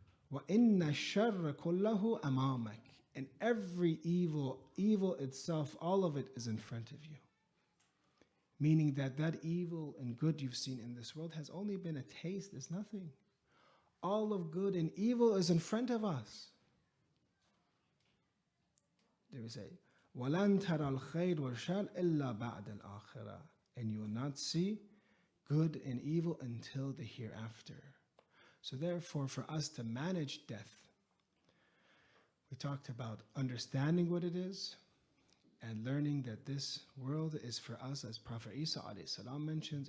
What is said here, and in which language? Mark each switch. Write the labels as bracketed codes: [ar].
[ar] Wa inna sharra kullahu amamak. [en] And every evil itself, all of it is in front of you. Meaning that evil and good you've seen in this world has only been a taste, it's nothing. All of good and evil is in front of us. They will say, [ar] وَلَن تَرَى الْخَيْرُ وَالشَّرَّ إِلَّا بَعْدَ الْآخِرَةِ. [en] And you will not see good and evil until the hereafter. So therefore, for us to manage death, we talked about understanding what it is and learning that this world is for us, as Prophet Isa alayhi salam mentions.